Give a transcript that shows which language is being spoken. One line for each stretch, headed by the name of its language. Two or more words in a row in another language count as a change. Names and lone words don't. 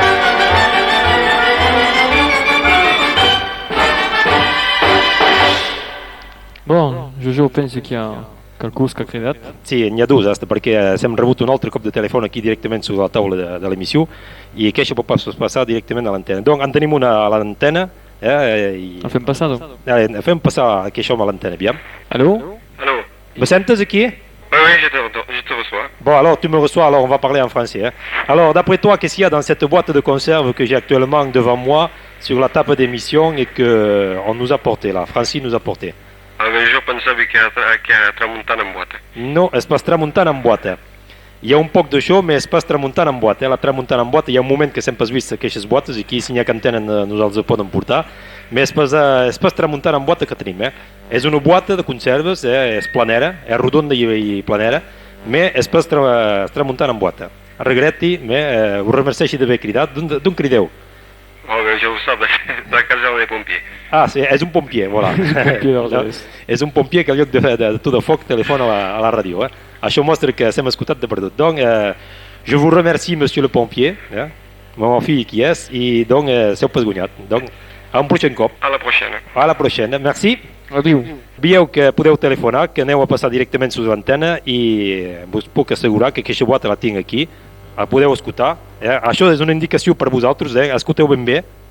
Catalan: Bon, jo penso que hi ha qualcú que ha cridat. Sí, n'hi ha dos, perquè hem rebut un altre cop de telèfon aquí directament sobre la taula de l'emissió i aquesta pot passar directament a l'antena. Donc, en tenim una a l'antena. El fem passar, doncs? El fem passar aquesta a l'antena, aviam. Allô? Allô? Me sentes aquí?
French: Oui, je te reçois. Bon, alors tu me reçois, alors on va parler en français. Alors, d'après toi, qu'est-ce qu'il y a dans cette boîte de conserve que j'ai actuellement devant moi sur la table d'émission et qu'on nous a porté là, Francis nous a porté?
Catalan: Jo pensava que era tramuntant en boata. No, és pas tramuntant en boata. Hi ha un poc d'això, però és pas tramuntant en boata. La tramuntant en boata, hi ha un moment que sempre has vist aquestes boates, i aquí si n'hi ha que en tenen nosaltres ho poden portar, però és pas tramuntant en boata que tenim. És una boata de conserves, és planera, és rodonda i planera, però és pas tramuntant en boata. Regreti, ho remerceixi d'haver cridat. D'on crideu? Oh, bé, jo ho sap, de la casa de pompier. Ah, sí, és un pompier, voilà. pompier d'Argelers. És un pompier que al lloc de to de foc telefona a la ràdio. Això mostra que s'hem escoltat de perdut. Donc,
French: je vous remercie, monsieur le pompier,
Catalan: mon fill qui és, i donc, s'heu pas guanyat. Donc, a un pròxim cop. A la pròxima. A la pròxima. Merci. Adiu. Veieu que podeu telefonar, que aneu a passar directament sus l'antena i us puc assegurar que aquesta boata la tinc aquí. La podeu escoltar. Això és una indicació per vosaltres, escolteu ben bé.